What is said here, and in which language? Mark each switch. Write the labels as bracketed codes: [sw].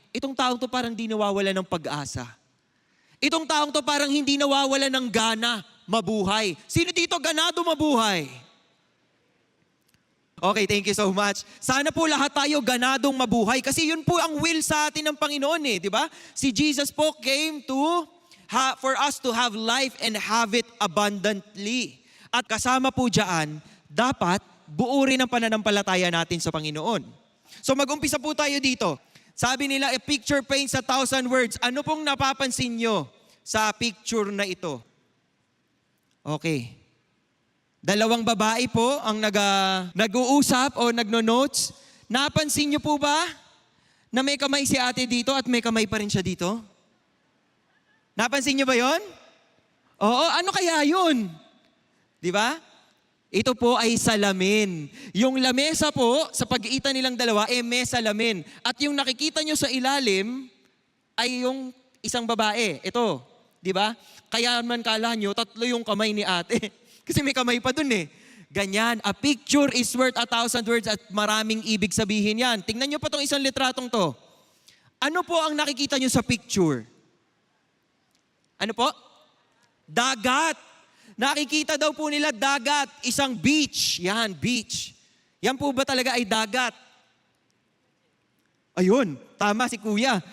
[tl] Itong taong to parang di nawawala ng pag-asa. Itong taong to parang hindi nawawala ng gana mabuhay. Sino dito ganado mabuhay? [en] Okay, thank you so much. [tl] Sana po lahat tayo ganadong mabuhay kasi yun po ang will sa atin ng Panginoon di ba? Si Jesus po [en] came for us to have life and have it abundantly. [tl] At kasama po dyan, dapat buo rin ang pananampalataya natin sa Panginoon. So mag-umpisa po tayo dito. Sabi nila, [en] a picture paints 1,000 words. [tl] Ano pong napapansin nyo sa picture na ito? Okay. Dalawang babae po ang nag-uusap o nagno-notes. Napansin nyo po ba na may kamay si ate dito at may kamay pa rin siya dito? Napansin nyo ba yon? Oo, ano kaya yun? Di ba? Ito po ay salamin. Yung lamesa po, sa pag-iitan nilang dalawa, may salamin. At yung nakikita nyo sa ilalim, ay yung isang babae. Ito, di ba? Kaya man kala nyo, 3 yung kamay ni ate. Kasi may kamay pa dun Ganyan, [en] a picture is worth 1,000 words [tl] at maraming ibig sabihin yan. Tingnan nyo pa tong isang litratong to. Ano po ang nakikita nyo sa picture? Ano po? Dagat. Nakikita daw po nila dagat, isang beach. Yan, beach. Yan po ba talaga ay dagat? Ayun, tama si kuya.